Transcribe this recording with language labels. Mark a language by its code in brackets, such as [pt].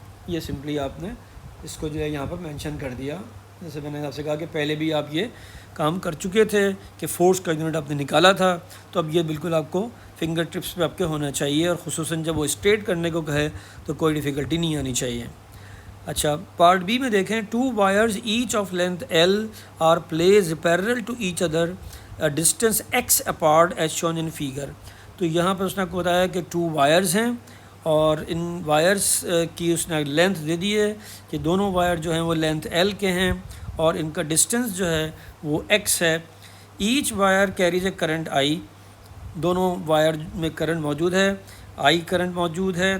[ur] یہ سمپلی آپ نے اس کو جو ہے یہاں پر مینشن کر دیا. جیسے میں نے آپ سے کہا کہ پہلے بھی آپ یہ کام کر چکے تھے کہ فورس کا یونٹ آپ نے نکالا تھا, تو اب یہ بالکل آپ کو فنگر ٹپس پہ آپ کے ہونا چاہیے, اور خصوصاً جب وہ اسٹیٹ کرنے کو کہے تو کوئی ڈیفیکلٹی نہیں آنی چاہیے. اچھا, پارٹ بی میں دیکھیں, [en] 2 wires each of length L are placed parallel to each other a distance x apart as shown in figure. [ur] تو یہاں پر اس نے آپ کو بتایا کہ 2 wires ہیں, اور ان وائرس کی اس نے لینتھ دے دی ہے کہ دونوں وائر جو ہیں وہ لینتھ L کے ہیں, اور ان کا ڈسٹنس جو ہے وہ x ہے. [en] Each wire carries a current I. [ur] دونوں وائر میں کرنٹ موجود ہے, I کرنٹ موجود ہے.